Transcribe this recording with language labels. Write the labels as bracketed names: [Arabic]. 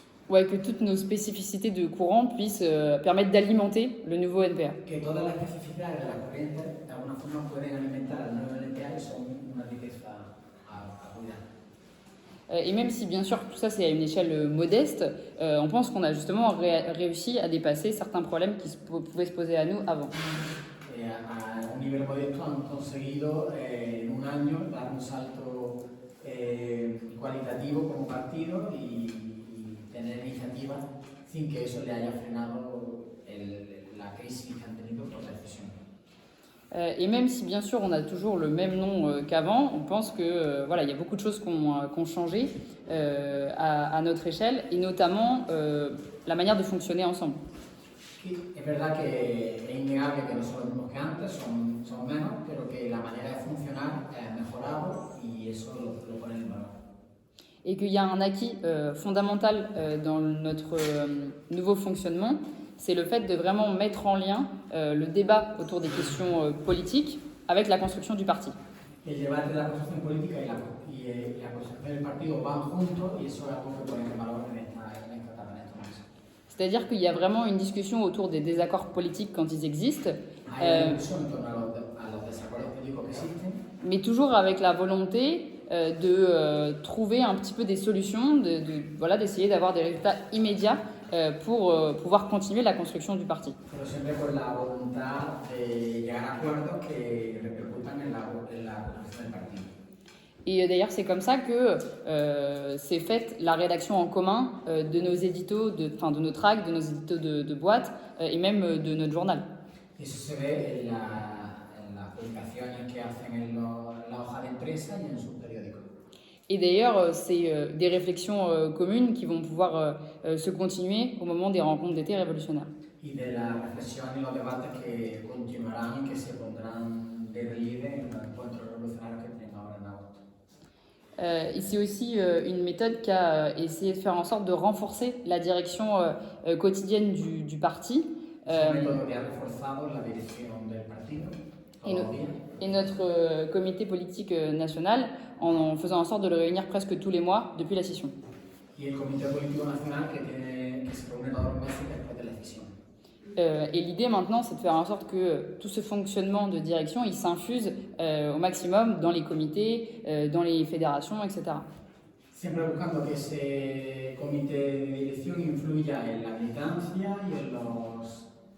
[French] Ouais, que toutes nos spécificités de courant puissent permettre d'alimenter le nouveau NPA. [Spanish] Que todas las especificidades de la corriente de alguna forma pueden alimentar al nuevo NPA y son una riqueza a cuidar. [French] Et même si bien sûr tout ça c'est à une échelle modeste, on pense qu'on a justement réussi à dépasser certains problèmes qui pouvaient se poser à nous avant. [Spanish] A un nivel modesto han conseguido en un año dar un salto cualitativo como partido y tener iniciativa sin que eso le haya frenado la crisis que han tenido por la decisión. [French] Et même si bien sûr on a toujours le même nom qu'avant, on pense que voilà, il y a beaucoup de choses qui ont changé à notre échelle, et notamment la manière de fonctionner ensemble. [Spanish] Sí, es verdad que es innegable que no son los mismos que antes, son menos, pero que la manera de funcionar ha mejorado y eso lo pone en valor. [French] Et qu'il y a un acquis fondamental dans notre nouveau fonctionnement, c'est le fait de vraiment mettre en lien le débat autour des questions politiques avec la construction du parti. [Spanish] El debate de la construcción política y la construcción del partido van juntos y eso es algo que pone en valor en esta etapa, en esta mesa. [French] C'est-à-dire qu'il y a vraiment une discussion autour des désaccords politiques quand ils existent, [Spanish] Hay una discusión en torno a los desacuerdos políticos que existen, [French] mais toujours avec la volonté de trouver un petit peu des solutions, voilà, d'essayer d'avoir des résultats immédiats pour pouvoir continuer la construction du parti. [Spanish] pero siempre con la voluntad de llegar a acuerdos que repercutan en la construcción del partido. [French] Et d'ailleurs, c'est comme ça que s'est faite la rédaction en commun de nos éditos, de nos tracts, de nos éditos de boîte et même de notre journal. [Spanish] Y eso se ve en las publicaciones que hacen en la hoja de empresa y en sus periódicos. [French] Et d'ailleurs, c'est des réflexions communes qui vont pouvoir se continuer au moment des rencontres d'été révolutionnaires. [Spanish] Y de la reflexión y los debates que continuarán y que se pondrán de relieve en los encuentros revolucionarios que tenemos ahora en agosto. [French] Et c'est aussi une méthode qui a essayé de faire en sorte de renforcer la direction quotidienne du parti. [Spanish] Es un método que ha reforzado la dirección del partido todos los días. [French] Et notre comité politique national en faisant en sorte de le réunir presque tous les mois depuis la scission. [Spanish] Y el Comité Político Nacional que se reúne todos los meses después de la decisión. [French] Et l'idée maintenant, c'est de faire en sorte que tout ce fonctionnement de direction, il s'infuse au maximum dans les comités, dans les fédérations, etc. [Spanish] Siempre buscando que ese comité de dirección influya en la militancia y en los